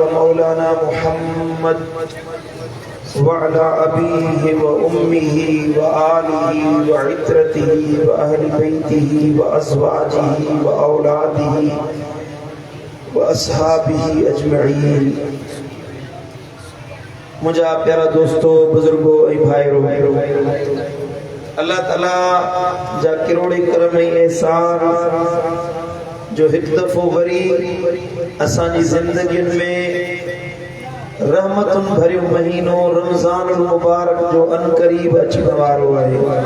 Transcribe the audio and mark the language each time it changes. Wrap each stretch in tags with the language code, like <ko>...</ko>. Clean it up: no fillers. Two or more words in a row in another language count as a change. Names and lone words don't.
<ar>مولانا محمد وعلى أبيه وأمه وآله وعترته وأهل بيته وأزواجه وأولاده وأصحابه أجمعين.</ar> <sd>मुझा प्यारा दोस्तों, बुजुर्गों ऐं भाइरो, अल्लाह ताला जा किरोड़े करम ऐं एहसान जो हिक दफ़ो वरी असांजी ज़िंदगियुनि में रहमतुनि भरियो महीनो रमज़ानुल मुबारक जो अनकरीब अचण वारो आहे।</sd>